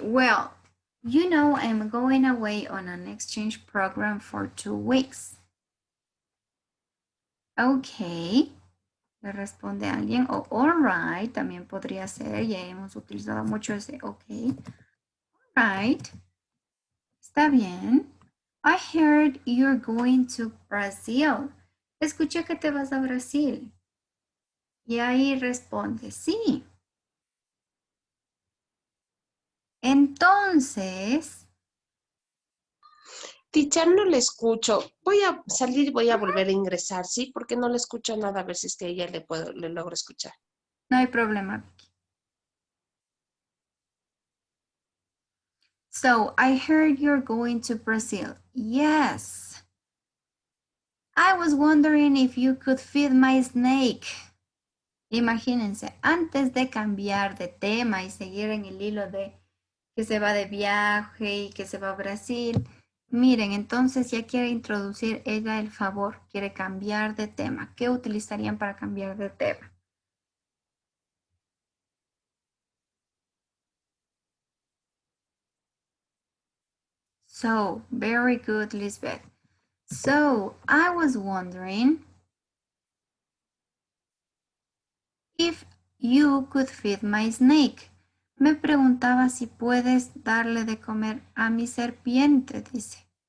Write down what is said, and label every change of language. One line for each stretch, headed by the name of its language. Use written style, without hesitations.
English: Well, you know I'm going away on an exchange program for 2 weeks.
Spanish: Okay. Le responde alguien. O
English: all right,
Spanish: también podría ser. Ya hemos utilizado mucho ese okay.
English: All right.
Spanish: Está bien.
English: I heard you're going to Brazil.
Spanish: Escuché que te vas a Brasil. Y ahí responde, sí. Entonces, Teacher, no le escucho. Voy a salir y voy a volver a ingresar, ¿sí? Porque no le escucho nada, a ver si es que ella le logro escuchar. no hay problema.
English: So, I heard you're going to Brazil. Yes. I was wondering if you could feed my snake.
Spanish: Imagínense, antes de cambiar de tema y seguir en el hilo de que se va de viaje y que se va a Brasil, miren, entonces ya quiere introducir ella el favor, quiere cambiar de tema. ¿Qué utilizarían para cambiar de tema?
English: So, very good, Lisbeth. So, I was wondering if you could feed my snake.
Spanish: Me preguntaba si puedes darle de comer a mi serpiente, dice.